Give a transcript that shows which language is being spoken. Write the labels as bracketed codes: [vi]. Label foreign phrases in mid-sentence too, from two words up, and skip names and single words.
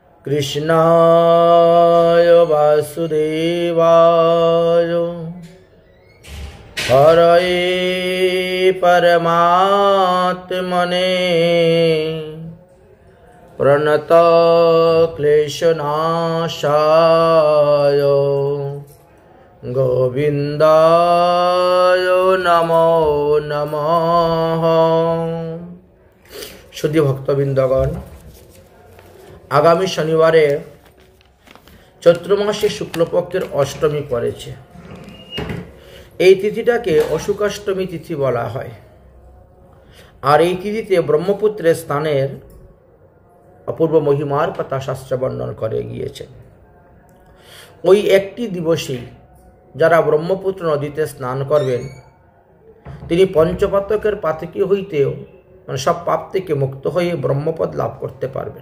[sa] कृष्णाय वासुदेवाय हरये परमात्मने प्रणत क्लेशनाशाय गोविंदाय नमो नमः। [bn] শুদ্ধ ভক্তবিন্দগণ, আগামী শনিবারে চৈত্র মাসে শুক্লপক্ষের অষ্টমী পড়েছে। এই তিথিটাকে অশুকাষ্টমী তিথি বলা হয়। আর এই তিথিতে ব্রহ্মপুত্রের স্থানের অপূর্ব মহিমার কথা শাস্ত্র বর্ণনা করে গিয়েছে। ওই একটি দিবসেই যারা ব্রহ্মপুত্র নদীতে স্নান করবেন তিনি পঞ্চপাতকের পাতকী হইতেও সব পাপ থেকে মুক্ত হয়ে ব্রহ্মপদ লাভ করতে পারবেন।